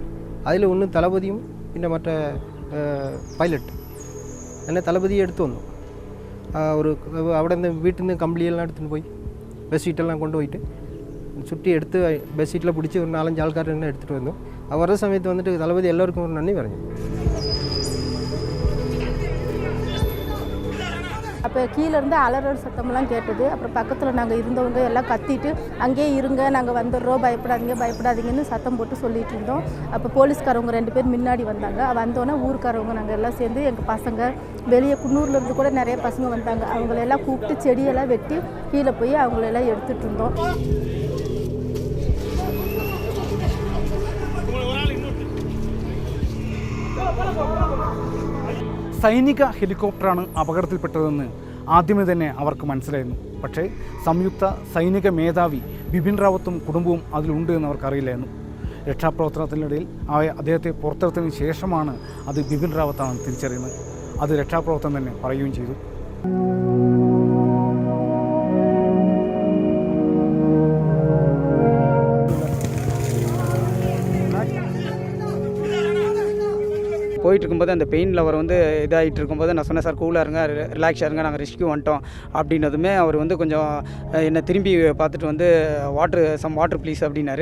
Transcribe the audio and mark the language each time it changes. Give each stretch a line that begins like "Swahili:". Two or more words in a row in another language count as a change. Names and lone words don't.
Malayalam: അതിൽ ഒന്ന് തലപതിയും പിന്നെ മറ്റേ പൈലറ്റ്. എന്നെ തലപതിയെ എടുത്തു വന്നു. ഒരു അവിടെ നിന്ന് വീട്ടിൽ നിന്ന് കമ്പിളിയെല്ലാം എടുത്തുകൊണ്ട് പോയി ബസ് സീറ്റെല്ലാം കൊണ്ടുപോയിട്ട് ചുറ്റി എടുത്ത് ബസ് സീറ്റിൽ പിടിച്ച് ഒരു 4-5 ആൾക്കാർ തന്നെ എടുത്തിട്ട് വന്നു. അവരുടെ സമയത്ത് വന്നിട്ട് തലപതി എല്ലാവർക്കും ഒരു നന്ദി പറഞ്ഞു.
Tamil: அப்போ கீழேருந்து அலறல் சத்தமெல்லாம் கேட்டது. அப்புறம் பக்கத்தில் நாங்கள் இருந்தவங்க எல்லாம் கத்திட்டு அங்கேயே இருங்க, நாங்கள் வந்துடுறோம், பயப்படாதீங்கன்னு சத்தம் போட்டு சொல்லிகிட்டு இருந்தோம். அப்போ போலீஸ்காரவங்க 2 பேர் முன்னாடி வந்தாங்க. வந்தோன்னே ஊருக்காரவங்க நாங்கள் எல்லாம் சேர்ந்து எங்கள் பசங்க வெளியே குன்னூர்லேருந்து கூட நிறைய பசங்க வந்தாங்க. அவங்களெல்லாம் கூப்பிட்டு செடியெல்லாம் வெட்டி கீழே போய் அவங்களெல்லாம் எடுத்துகிட்டு இருந்தோம்.
Malayalam: സൈനിക ഹെലികോപ്റ്ററാണ് അപകടത്തിൽപ്പെട്ടതെന്ന് ആദ്യമേ തന്നെ അവർക്ക് മനസ്സിലായിരുന്നു. പക്ഷേ സംയുക്ത സൈനിക മേധാവി ബിപിൻ റാവത്തും കുടുംബവും അതിലുണ്ട് എന്ന് അവർക്കറിയില്ലായിരുന്നു. രക്ഷാപ്രവർത്തനത്തിനിടയിൽ അദ്ദേഹത്തെ പുറത്തെടുത്തതിന് ശേഷമാണ് അത് ബിപിൻ റാവത്താണെന്ന് തിരിച്ചറിയുന്നത്. അത് രക്ഷാപ്രവർത്തനം തന്നെ പറയുകയും ചെയ്തു.
Tamil: போயிட்டு இருக்கும்போது அந்த பெயின் லவர் வந்து இதாகிட்டு இருக்கும்போது நான் சொன்னேன், சார் கூலாக இருங்க, ரிலாக்ஸாக இருங்க, நாங்கள் ரெஸ்க்யூ வந்துட்டோம் அப்படின்னதுமே அவர் வந்து கொஞ்சம் என்னை திரும்பி பார்த்துட்டு வந்து
English: water please
Tamil: அப்படின்னாரு.